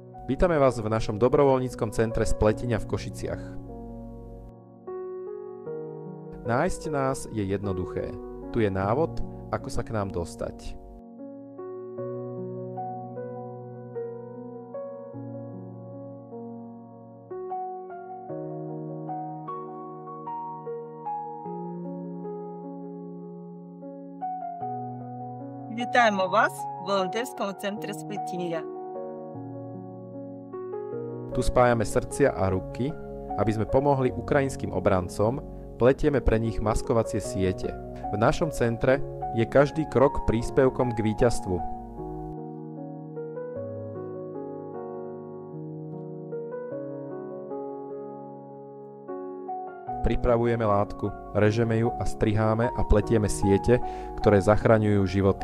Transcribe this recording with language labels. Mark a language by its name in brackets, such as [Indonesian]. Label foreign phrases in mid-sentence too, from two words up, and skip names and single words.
[Slovak] Vítame vás v našom dobrovoľníckom centre Spletiňa v Košiciach. Nájsť nás je jednoduché. Tu je návod, ako sa k nám dostať. [Ukrainian] Вітаємо вас в волонтерському центрі Сплетіння. [Slovak] Tu spájame srdcia a ruky, aby sme pomohli ukrajinským obrancom, pletieme pre nich maskovacie siete. V našom centre je každý krok príspevkom k víťazstvu. Pripravujeme látku, režeme ju a striháme a pletieme siete, ktoré zachraňujú životy.